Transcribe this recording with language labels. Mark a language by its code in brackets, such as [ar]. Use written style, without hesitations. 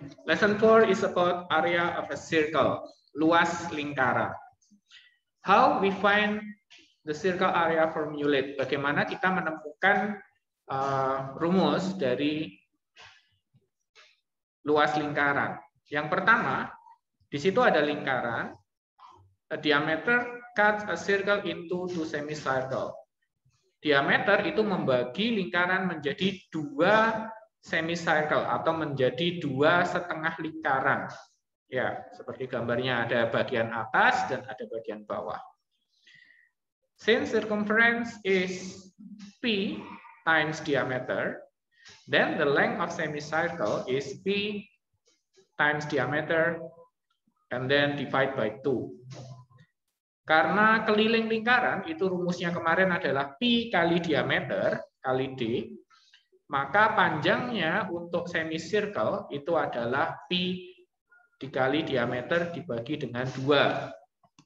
[en] Lesson 4 is about area of a circle, [id] luas lingkaran. [en] How we find the circle area formulate? [id] Bagaimana kita menemukan rumus dari luas lingkaran? Yang pertama, di situ ada lingkaran. [en] A diameter cuts a circle into two semicircle. [id] Diameter itu membagi lingkaran menjadi dua semicircle atau menjadi dua setengah lingkaran. Ya, seperti gambarnya ada bagian atas dan ada bagian bawah. [en] Since circumference is P times diameter, then the length of semicircle is P times diameter and then divide by 2. [id] Karena keliling lingkaran itu rumusnya kemarin adalah Pi kali diameter kali D, maka panjangnya untuk semicircle itu adalah Pi dikali diameter dibagi dengan 2.